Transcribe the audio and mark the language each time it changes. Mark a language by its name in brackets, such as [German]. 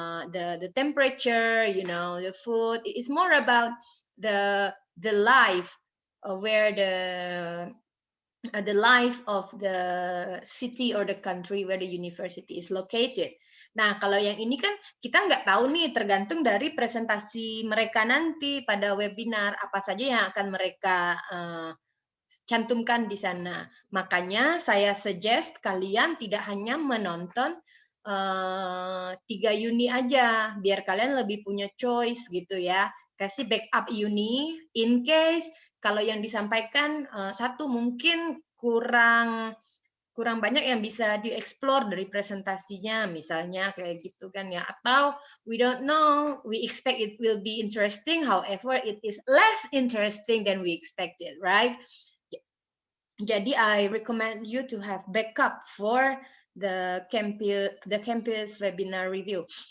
[English] The temperature, you know, the food. It's more about the life where the the life of the city or the country where the university is located. [Indonesian] Nah, kalau yang ini kan kita nggak tahu nih, tergantung dari presentasi mereka nanti pada webinar, apa saja yang akan mereka cantumkan di sana. Makanya saya suggest kalian tidak hanya menonton 3 uni aja, biar kalian lebih punya choice gitu ya. Kasih backup uni [English] in case [Indonesian] kalau yang disampaikan satu mungkin kurang banyak yang bisa dieksplor dari presentasinya, misalnya kayak gitu kan ya. [English] Atau we don't know, we expect it will be interesting, however it is less interesting than we expected, right? [Indonesian] Jadi [English] I recommend you to have backup for the campus webinar review.